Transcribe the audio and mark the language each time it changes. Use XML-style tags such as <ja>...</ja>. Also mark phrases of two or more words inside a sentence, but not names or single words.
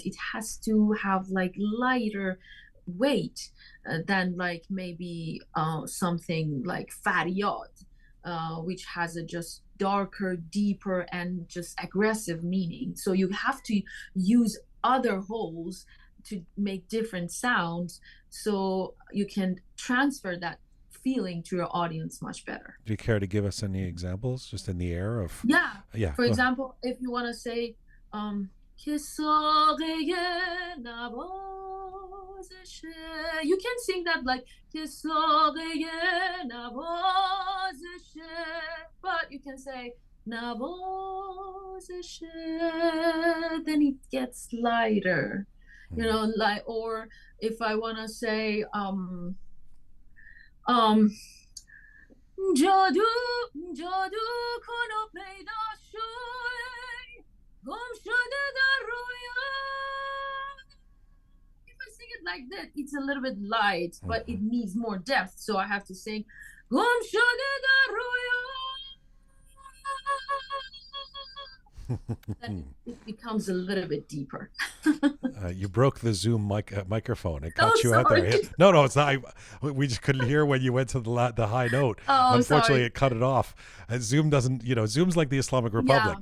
<en>It has to have like lighter weight than like maybe something like faryad, which has a just darker, deeper, and just aggressive meaning. So you have to use other holes to make different sounds so you can transfer that feeling to your audience much better. Do you care to give us any examples just in the air of? Yeah. For example, if you want to say</en> <fa>که ساقه نوازشه,</fa> <en>you can sing that like</en> <fa>که ساقه نوازشه,</fa> <en>but you can say نوازشه, then it gets lighter, you know, like, or if I want to say</en> <fa>جادو جادو کن و پیدا شوی گم شده در رویا.</fa> <en>If I sing it like that, it's a little bit light, but it needs more depth, so I have to sing</en> <fa>گم شده در رویا.</fa> <en>Then it becomes a little bit deeper. You broke the Zoom microphone. It caught you sorry. out there. No, it's not. We just couldn't hear when you went to the high note. Unfortunately, sorry. it cut it off. And Zoom doesn't, Zoom's like the Islamic Republic.</en>